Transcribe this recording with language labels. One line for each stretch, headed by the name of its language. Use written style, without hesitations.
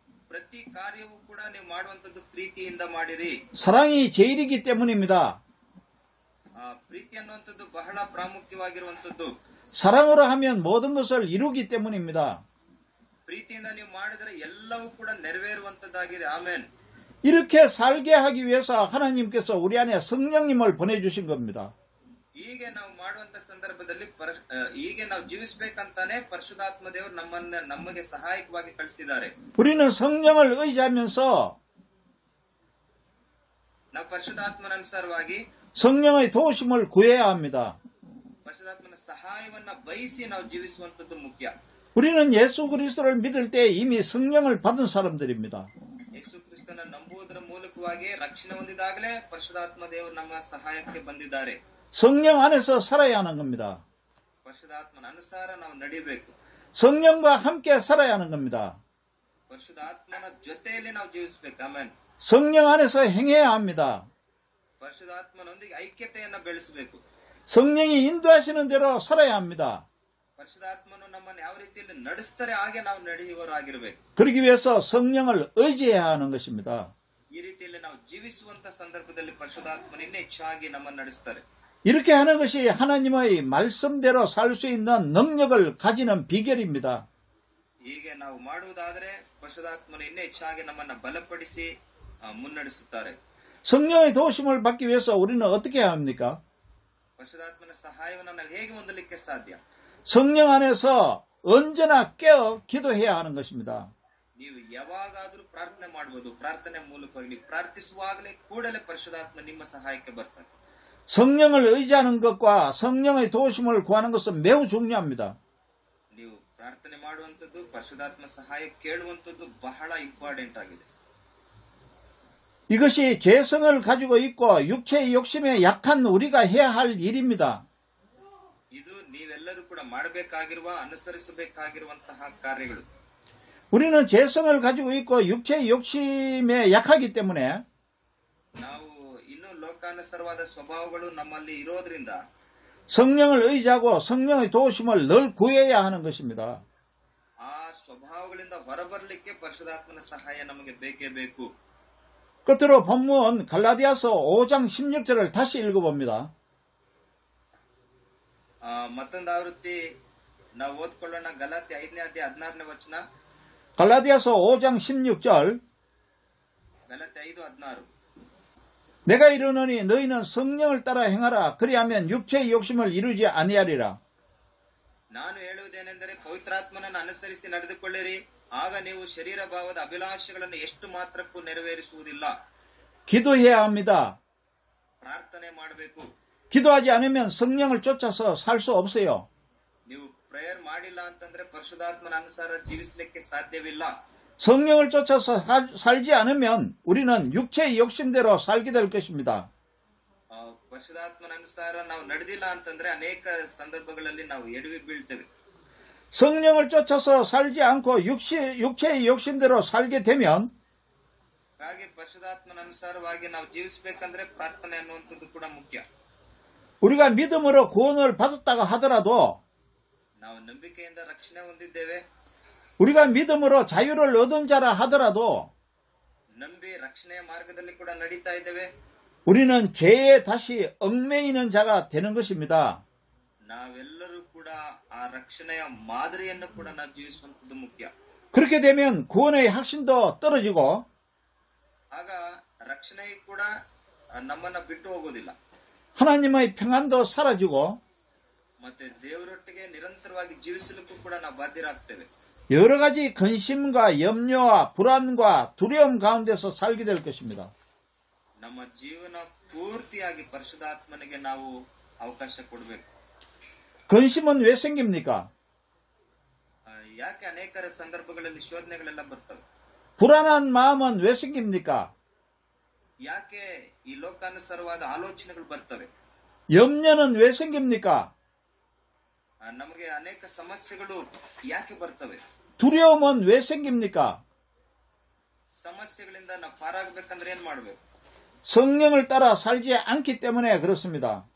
Kannada: ಪ್ರತಿ ಕಾರ್ಯವೂ ಕೂಡ ನೀವು ಮಾಡುವಂತದ್ದು ಪ್ರೀತಿಯಿಂದ ಮಾಡಿರಿ.
Korean: 사랑이 제일이기 때문입니다.
Kannada: ಪ್ರೀತಿ ಅನ್ನುವಂಥದ್ದು ಬಹಳ ಪ್ರಾಮುಖ್ಯವಾಗಿರುವಂತದ್ದು.
Korean: 사랑으로 하면 모든 것을 이루기 때문입니다.
Kannada: ಪ್ರೀತಿಯಿಂದ ನೀವು ಮಾಡಿದರೆ ಎಲ್ಲವೂ ಕೂಡ ನೆರವೇರುವಂತದ್ದಾಗಿದೆ. ಆಮೇನ್.
Korean: 이렇게 살게 하기 위해서 하나님께서 우리 안에 성령님을 보내주신 겁니다.
Kannada: ಹೀಗೆ ನಾವು ಮಾಡುವಂತ ಸಂದರ್ಭದಲ್ಲಿ ಹೀಗೆ ನಾವು ಜೀವಿಸಬೇಕಂತಾನೆ ಪರಿಶುದ್ಧಾತ್ಮ ದೇವರು ನಮಗೆ ಸಹಾಯಕವಾಗಿ ಕಳಿಸಿದ್ದಾರೆ.
Korean: 우리는 성령을 의지하면서
Kannada: ನಾವು ಪರಿಶುದ್ಧಾತ್ಮನ ಅನುಸಾರವಾಗಿ
Korean: 성령의 도우심을 구해야 합니다.
Kannada: ಪರಿಶುದ್ಧಾತ್ಮನ ಸಹಾಯವನ್ನ ಬಯಸಿ ನಾವು ಜೀವಿಸುವಂತದ್ದು ಮುಖ್ಯ.
Korean: 우리는 예수 그리스도를 믿을 때 이미 성령을 받은 사람들입니다.
Kannada: ಯೇಸು ಕ್ರಿಸ್ತನ ನಂಬುವುದರ ಮೂಲಕವಾಗಿ ರಕ್ಷಣೆ ಹೊಂದಿದಾಗಲೇ ಪರಿಶುದ್ಧಾತ್ಮ ದೇವರು ನಮ್ಮ ಸಹಾಯಕ್ಕೆ ಬಂದಿದ್ದಾರೆ.
Korean: 성령 안에서 살아야 하는 겁니다.
Kannada: ಪರಿಶುದ್ಧಾತ್ಮನ ಅನುಸಾರ ನಾವು ನಡಿಬೇಕು.
Korean: 성령과 함께 살아야 하는 겁니다.
Kannada: ಪರಿಶುದ್ಧಾತ್ಮನ ಜೊತೆಯಲ್ಲಿ ನಾವು ಜೀವಿಸಬೇಕು. ಆಮೇನ್.
Korean: 성령 안에서 행해야 합니다.
Kannada: ಪರಿಶುದ್ಧಾತ್ಮನೊಂದಿಗೆ ಐಕ್ಯತೆಯನ್ನ ಬೆಳೆಸಬೇಕು.
Korean: 성령이 인도하시는 대로 살아야 합니다.
Kannada: ಪರಿಶುದ್ಧಾತ್ಮನು ನಮ್ಮನ್ನು ಯಾವ ರೀತಿಯಲ್ಲಿ ನಡೆಸ್ತಾರೆ ಹಾಗೆ ನಾವು ನಡೆಯುವವರಾಗಿರಬೇಕು.
Korean: 그러기 위해서 성령을 의지해야 하는 것입니다.
Kannada: ಈ ರೀತಿಯಲ್ಲಿ ನಾವು ಜೀವಿಸುವಂತ ಸಂದರ್ಭದಲ್ಲಿ ಪರಿಶುದ್ಧಾತ್ಮನ ಇನ್ನೂ ಹೆಚ್ಚಾಗಿ ನಮ್ಮನ್ನು ನಡೆಸ್ತಾರೆ.
Korean: 이렇게 하는 것이 하나님의 말씀대로 살 수 있는 능력을 가지는 비결입니다.
Kannada: ಹೀಗೆ ನಾವು ಮಾಡುವುದಾದರೆ ಪರಿಶುದ್ಧಾತ್ಮನು ಇನ್ನೂ ಹೆಚ್ಚಾಗಿ ನಮ್ಮನ್ನ ಬಲಪಡಿಸಿ ಮುನ್ನಡೆಸುತ್ತಾರೆ.
Korean: 성령의 도우심을 받기 위해서 우리는 어떻게 해야 합니까?
Kannada: ಪರಿಶುದ್ಧಾತ್ಮನ ಸಹಾಯವನ್ನು ನಾವು ಹೇಗೆ ಹೊಂದಲಿಕ್ಕೆ ಸಾಧ್ಯ?
Korean: 성령 안에서 언제나 깨어 기도해야 하는 것입니다.
Kannada: ನೀವು ಯಾವಾಗಾದ್ರೂ ಪ್ರಾರ್ಥನೆ ಮಾಡಬಹುದು. ಪ್ರಾರ್ಥನೆ ಮೂಲಕವಾಗಿ ನೀವು ಪ್ರಾರ್ಥಿಸುವಾಗಲೇ ಕೂಡಲೇ ಪರಿಶುದ್ಧಾತ್ಮ ನಿಮ್ಮ ಸಹಾಯಕ್ಕೆ ಬರ್ತಾರೆ.
Korean: 성령을 의지하는 것과 성령의 도우심을 구하는 것은 매우 중요합니다.
Kannada: ನೀವು ಪ್ರಾರ್ಥನೆ ಮಾಡುವಂತದ್ದು, ಪರಿಶುದ್ಧಾತ್ಮ ಸಹಾಯ ಕೇಳುವಂತದ್ದು ಬಹಳ ಇಂಪಾರ್ಟೆಂಟ್ ಆಗಿದೆ.
Korean: 이것이 죄성을 가지고 있고 육체의 욕심에 약한 우리가 해야 할 일입니다.
Kannada: ಇದು ನೀವೆಲ್ಲರೂ ಕೂಡ ಮಾಡಬೇಕಾಗಿರುವ ಅನುಸರಿಸಬೇಕಾಗಿರುವಂತಹ ಕಾರ್ಯಗಳು.
Korean: 우리는 죄성을 가지고 있고 육체의 욕심에 약하기 때문에
Kannada: ನಾವು ಇನ್ನೂ ಲೋಕಾನುಸಾರವಾದ ಸ್ವಭಾವಗಳು ನಮ್ಮಲ್ಲಿ ಇರೋದ್ರಿಂದ
Korean: 성령을 의지하고 성령의 도우심을 늘 구해야 하는 것입니다.
Kannada: ಆ ಸ್ವಭಾವಗಳಿಂದ ಹೊರಬರಲಿಕ್ಕೆ ಪರಿಶುದ್ಧಾತ್ಮನ ಸಹಾಯ ನಮಗೆ ಬೇಕೇ ಬೇಕು.
Korean: 끝으로 본문 갈라디아서 5장 16절을 다시 읽어봅니다.
Kannada: ಮತ್ತೊಂದು ಆವೃತ್ತಿ ನಾವು ಓದ್ಕೊಳ್ಳೋಣ. ಗಲಾತಿ 5ನೇ ಅಧ್ಯಾಯ 16ನೇ ವಚನ.
Korean: 갈라디아서 5장 16절
Kannada: ಗಲಾತಿ 5:16.
Korean: 내가 이르노니 너희는 성령을 따라 행하라. 그리하면 육체의 욕심을 이루지 아니하리라.
Kannada: ನಾನು ಹೇಳುವುದೇನೆಂದರೆ ಪವಿತ್ರಾತ್ಮನನ್ನು ಅನುಸರಿಸಿ ನಡೆದುಕೊಳ್ಳಿರಿ, ಆಗ ನೀವು ಶರೀರ ಭಾವದ ಅಭಿಲಾಷೆಗಳನ್ನು ಎಷ್ಟು ಮಾತ್ರಕ್ಕೂ ನೆರವೇರಿಸುವುದಿಲ್ಲ.
Korean: 기도해야 합니다.
Kannada: ಪ್ರಾರ್ಥನೆ ಮಾಡಬೇಕು.
Korean: 기도하지 않으면 성령을 쫓아서 살 수 없어요.
Kannada: ನೀವು ಪ್ರೇಯರ್ ಮಾಡಿಲ್ಲ ಅಂತಂದ್ರೆ ಪರಿಶುದ್ಧಾತ್ಮನ ಅನುಸಾರ ಜೀವಿಸಲಿಕ್ಕೆ ಸಾಧ್ಯವಿಲ್ಲ.
Korean: 성령을 쫓아서 살지 않으면 우리는 육체의 욕심대로 살게 될 것입니다.
Kannada: ಪರಿಶುದ್ಧಾತ್ಮನ ಅನುಸಾರ ನಾವು ನಡೆದಿಲ್ಲ ಅಂತಂದ್ರೆ ಅನೇಕ ಸಂದರ್ಭಗಳಲ್ಲಿ ನಾವು ಎಡವಿ ಬೀಳ್ತೇವೆ.
Korean: 성령을 쫓아서 살지 않고 육체의 욕심대로 살게 되면
Kannada: ಹಾಗೆ ಪರಿಶುದ್ಧಾತ್ಮನ ಅನುಸಾರವಾಗಿ ನಾವು ಜೀವಿಸಬೇಕಂದ್ರೆ ಪ್ರಾರ್ಥನೆ ಅನ್ನುವಂಥದ್ದು ಕೂಡ ಮುಖ್ಯ.
Korean: 우리가 믿음으로 구원을 받았다가 하더라도
Kannada: ನಾವು ನಂಬಿಕೆಯಿಂದ ರಕ್ಷಣೆ ಹೊಂದಿದ್ದೇವೆ,
Korean: 우리가 믿음으로 자유를 얻은 자라 하더라도
Kannada: ನಂಬಿ ರಕ್ಷಣೆಯ ಮಾರ್ಗದಲ್ಲಿ ಕೂಡ ನಡೀತಾ ಇದ್ದೇವೆ,
Korean: 우리는 죄에 다시 얽매이는 자가 되는 것입니다.
Kannada: ನಾವೆಲ್ಲರೂ ಕೂಡ ಆ ರಕ್ಷಣೆಯ ಮಾದರಿಯನ್ನು ಕೂಡ ನಾವು ಜೀವಿಸುವಂಥದ್ದು ಮುಖ್ಯ.
Korean: 그렇게 되면 구원의 확신도 떨어지고
Kannada: ಆಗ ರಕ್ಷಣೆ ಕೂಡ ನಮ್ಮನ್ನ ಬಿಟ್ಟು ಹೋಗೋದಿಲ್ಲ.
Korean: 하나님의 평안도 사라지고
Kannada: ಮತ್ತೆ ದೇವರೊಟ್ಟಿಗೆ ನಿರಂತರವಾಗಿ ಜೀವಿಸಲಿಕ್ಕೂ ಕೂಡ ನಾವು ಬಾಧ್ಯರಾಗ್ತೇವೆ.
Korean: 여러 가지 근심과 염려와 불안과 두려움 가운데서 살게 될 것입니다.
Kannada: ನಮ್ಮ ಜೀವನ ಪೂರ್ತಿಯಾಗಿ ಪರಿಶುದ್ಧಾತ್ಮನಿಗೆ ನಾವು ಅವಕಾಶ ಕೊಡಬೇಕು.
Korean: 근심은 왜 생깁니까?
Kannada: ಯಾಕೆ ಅನೇಕ ಸಂದರ್ಭಗಳಲ್ಲಿ ಶೋಧನೆಗಳೆಲ್ಲ ಬರ್ತವೆ?
Korean: 불안한 마음은 왜 생깁니까?
Kannada: ಯಾಕೆ ಈ ಲೋಕಾನುಸಾರವಾದ ಆಲೋಚನೆಗಳು ಬರ್ತವೆ?
Korean: 염려는 왜 생깁니까?
Kannada: ನಮಗೆ ಅನೇಕ ಸಮಸ್ಯೆಗಳು ಯಾಕೆ ಬರ್ತವೆ?
Korean: 두려움은 왜 생깁니까?
Kannada: ಸಮಸ್ಯೆಗಳಿಂದ ನಾವು ಪಾರಾಗಬೇಕಂದ್ರೆ ಏನ್ ಮಾಡಬೇಕು?
Korean: 성령을 따라 살지 않기 때문에 그렇습니다.